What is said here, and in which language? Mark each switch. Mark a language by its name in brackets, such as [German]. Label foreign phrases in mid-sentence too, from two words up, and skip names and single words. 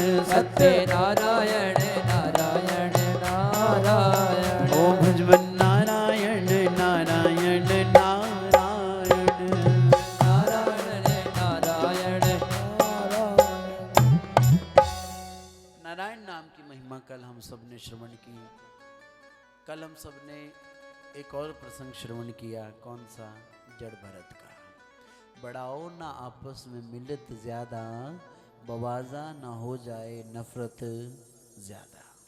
[Hindi] सत्य नारायण नारायण नारायण, ओ भजमन नारायण नारायण नारायण, नारायण नारायण नारायण नाम की महिमा कल हम सब ने श्रवण की। कल हम सब ने एक और प्रसंग श्रवण किया। कौन सा? जड़ भरत का। बढ़ाओ ना आपस में मिलत ज्यादा, बवाजा ना हो जाए नफरत ज्यादा।